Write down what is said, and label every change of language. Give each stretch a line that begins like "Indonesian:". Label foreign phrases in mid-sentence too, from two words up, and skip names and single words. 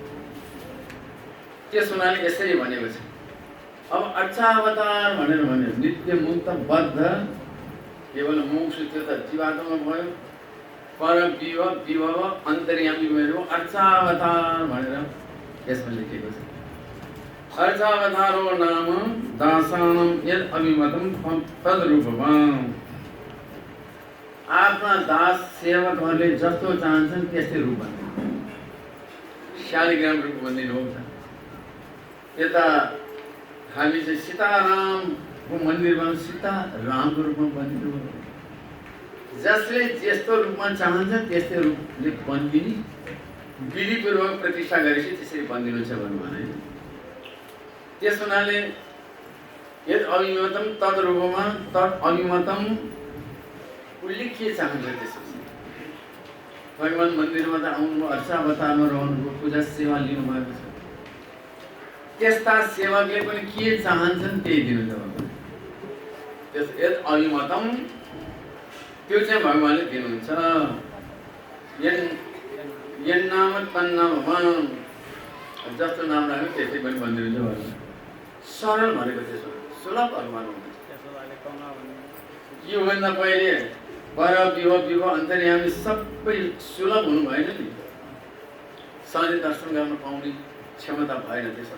Nepali: त्यस हुनाले यसरी भनेको छ। अब अर्चावतार भनेर भन्यो नित्य मुक्त बद्ध केवल मोक्ष त्यो त जीवात्मा भयो, पर विभव अन्तर्यामी भयो। अर्चावतार भनेर यसमा लेखेको छ।
Sanskrit: अर्चावतारो नाम दासानां यद् अभिमतं तद्रूपम्।
Nepali: आफ्ना दास सेवकहरूले जस्तो चाहन्छन् त्यस्तै रूप बन्दिनु, शालिग्राम रूप बन्दिनु हो। यता हामी चाहिँ सीतारामको मन्दिरमा सीतारामको रूपमा बन्दिनु हो। जसले जस्तो रूपमा चाहन्छ त्यस्तै रूपले बन्दिने, विधिपूर्वक प्रतिष्ठा गरेपछि त्यसरी बन्दिनु छ भन्नु भने। त्यस हुनाले
Sanskrit: यद् अभिमतं तद्
Nepali: रूपमा
Sanskrit: तद् अभिमतं
Nepali: उसले के चाहन्छ त्यसपछि भगवान मन्दिरमा त आउनु, अर्चावतारमा रहनुभयो, पूजा सेवा लिनुभएको छ। त्यस्ता सेवकले पनि के चाहन्छन् त्यही दिनु छ भगवान। त्यस
Sanskrit: यद् अभिमतं
Nepali: त्यो चाहिँ भगवानले दिनुहुन्छ।
Sanskrit: यन्नाम तन्नाम
Nepali: जस्तो नाम राख्यो त्यस्तै पनि भनिदिनुहुन्छ भगवान। सरल भनेको त्यसो सुलभ भगवान हुनुहुन्छ। योभन्दा पहिले पर विभव अन्तर्यामी सबै सुलभ हुनु भएन नि, सधैँ दर्शन गर्न पाउने क्षमता भएन त्यसो।